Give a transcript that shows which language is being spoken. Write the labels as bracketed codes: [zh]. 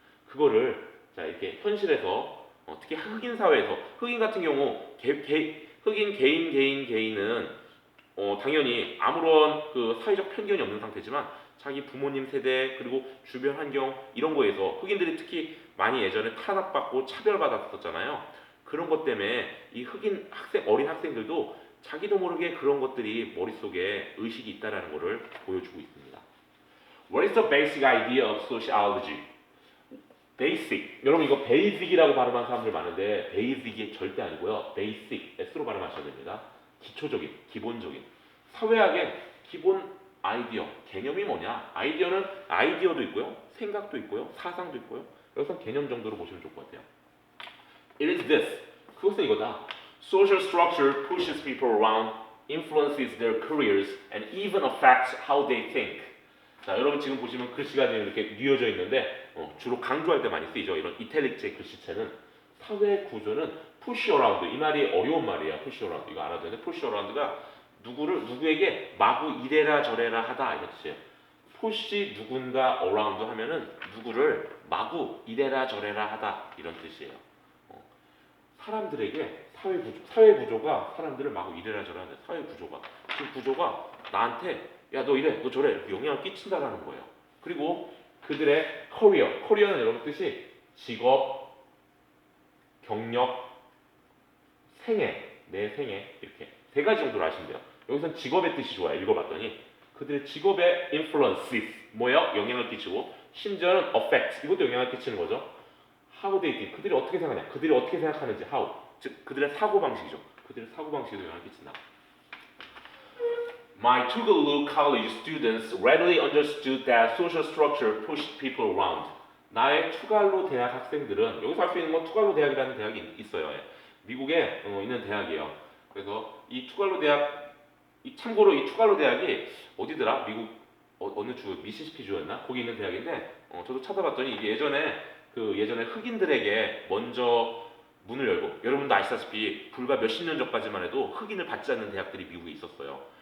[ko] 그거를 자 이렇게 현실에서 특히 흑인 사회에서 흑인 같은 경우 흑인 개인은 당연히 아무런 그 사회적 편견이 없는 상태지만 자기 부모님 세대 그리고 주변 환경 이런 거에서 흑인들이 특히 많이 예전에 탄압받고 차별받았었잖아요. 그런 것 때문에 이 흑인 어린 학생들도 자기도 모르게 그런 것들이 머릿속에 의식이 있다라는 것을 보여주고 있습니다. [en] What is the basic idea of sociology? basic. [ko] 여러분 이거 basic이라고 발음하는 사람들 많은데 basic이 절대 아니고요. [en] basic. [ko] S로 발음하셔야 됩니다. 기초적인, 기본적인. 사회학의 기본 아이디어, 개념이 뭐냐? 아이디어도 있고요. 생각도 있고요. 사상도 있고요. 그래서 개념 정도로 보시면 좋을 것 같아요. [en] It is this. [ko] 그것은 이거다. [en] Social structure pushes people around, influences their careers, and even affects how they think. [ko] 자, 여러분 지금 보시면 글씨가 이렇게 뉘어져 있는데 주로 강조할 때 많이 쓰이죠. 이런 이탈릭체 글씨체는 사회 구조는 push around. 이 말이 어려운 말이에요. push around. 이거 알아야 되는데 push around가 누구에게 마구 이래라 저래라 하다 이런 뜻이에요. push 누군가 around 하면은 누구를 마구 이래라 저래라 하다 이런 뜻이에요. 사람들에게 사회 구조가 사람들을 마구 이래라 저래라 하는 사회 구조가 그 구조가 나한테 야 너 이래 너 저래 영향을 끼친다라는 거예요. 그리고 그들의 커리어는 여러분 뜻이 직업, 경력, 내 생애 이렇게 세 가지 정도로 하시면 돼요. 여기서는 직업의 뜻이 좋아요. 읽어봤더니 그들의 직업의 influences 뭐예요? 영향을 끼치고 심지어는 affect 이것도 영향을 끼치는 거죠. [en] How they think [ko] 그들이 어떻게 생각하냐 그들이 어떻게 생각하는지 how 즉 그들의 사고방식이죠. 그들의 사고방식에도 영향을 끼친다. [en] My Tougaloo college students readily understood that social structure pushed people around. [ko] 나의 투갈로 대학 학생들은 여기서 할 수 있는 건 투갈로 대학이라는 대학이 있어요. 미국에 있는 대학이에요. 그래서 이 투갈로 대학 참고로 이 투갈로 대학이 어디더라? 미국 어느 주 미시시피 주였나? 거기 있는 대학인데 저도 찾아봤더니 이게 예전에 흑인들에게 먼저 문을 열고 여러분도 아시다시피 불과 몇십 년 전까지만 해도 흑인을 받지 않는 대학들이 미국에 있었어요.